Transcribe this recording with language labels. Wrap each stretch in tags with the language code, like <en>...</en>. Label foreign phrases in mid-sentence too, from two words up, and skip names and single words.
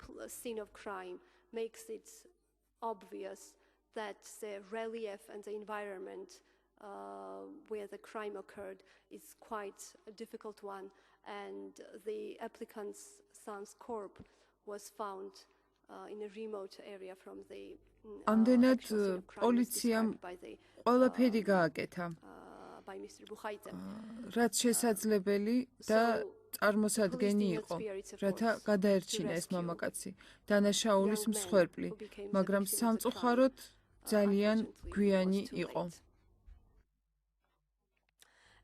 <en>That the relief and the environment where the crime occurred is quite a difficult one, and the applicant's son's corpse was found in a remote area from the</en> <ka>ამდენად პოლიციამ ყველაფერი გააკეთა, რაც შესაძლებელი და წარმოსადგენი იყო, რათა გადაერჩინა ეს მამაკაცი, დანაშაულის მსხვერპლი, მაგრამ სამწუხაროდ ძალიან გვიანი იყო.</ka>